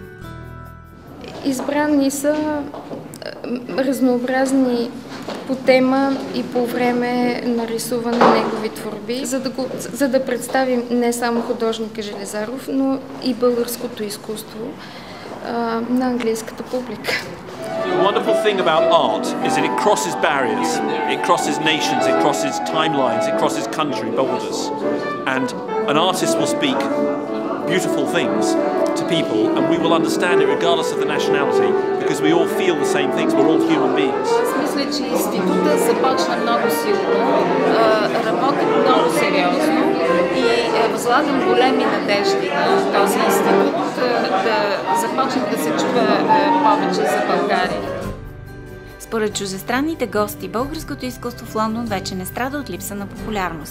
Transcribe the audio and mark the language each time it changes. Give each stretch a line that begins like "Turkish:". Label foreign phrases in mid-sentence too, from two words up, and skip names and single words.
Bulgarian: Избрани са разнообразни по тема и по време на рисуване на негови творби, за да представим не само художника Железаров, но и българското изкуство на английската публика.
English: The wonderful thing about art is that it crosses barriers, it crosses nations, it crosses timelines, it crosses country borders. And an artist will speak beautiful things to people and we will understand it regardless of the nationality because we all feel the same things, we're all human beings.
Bulgarian: Аз мисля, че институтът започна много силно, работи много сериозно и възлагам големи надежди на този институт да започне да се чува повече за България. Според чуждестранните гости, българското изкуство в Лондон вече не страда от липса на популярност.